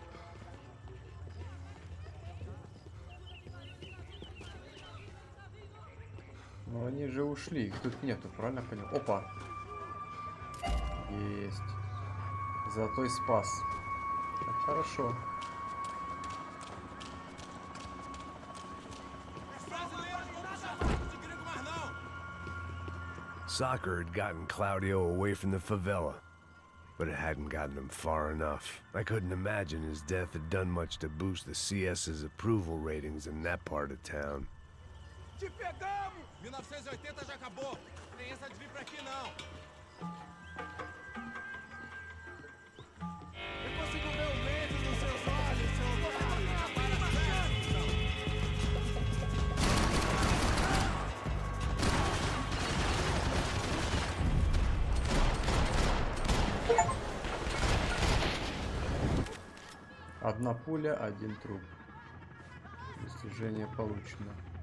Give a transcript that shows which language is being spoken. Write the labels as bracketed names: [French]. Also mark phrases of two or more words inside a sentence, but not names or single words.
[Russian] Ну они же ушли, их тут нету, правильно понял? Опа! Есть. Золотой спас. Так, хорошо. [English] Soccer had gotten Claudio away from the favela. But it hadn't gotten him far enough. I couldn't imagine his death had done much to boost the CS's approval ratings in that part of town. [Portuguese] Te pegamos! 1980 já acabou. Tem essa de vir pra aqui, não. Eu consigo ver o medo nos seus olhos, seu otário. [Russian] Одна пуля, один труп. Достижение получено.